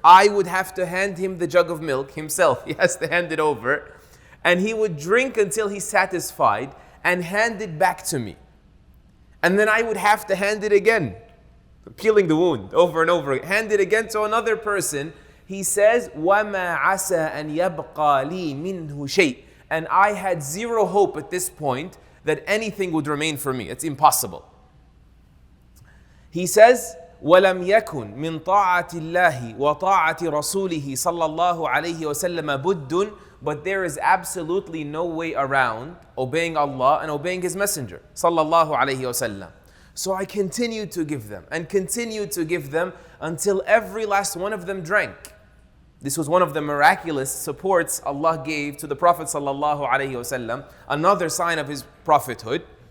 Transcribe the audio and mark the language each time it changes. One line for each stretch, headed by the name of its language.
English: I would have to hand him the jug of milk himself. He has to hand it over. And he would drink until he's satisfied and hand it back to me. And then I would have to hand it again, peeling the wound over and over again. Hand it again to another person. He says,
Arabic: وَمَا عَسَى أَن يَبْقَى لِي مِنْهُ شَيْءٍ.
English: And I had zero hope at this point that anything would remain for me. It's impossible. He says,
Arabic: وَلَمْ يَكُنْ مِنْ طَاعَةِ اللَّهِ وَطَاعَةِ رَسُولِهِ صَلَّى اللَّهُ عَلَيْهِ وَسَلَّمَ بُدٌّ.
English: But there is absolutely no way around obeying Allah and obeying His Messenger sallallahu alaihi wasallam. So I continued to give them and continued to give them until every last one of them drank. This was one of the miraculous supports Allah gave to the Prophet sallallahu alaihi wasallam, another sign of his prophethood.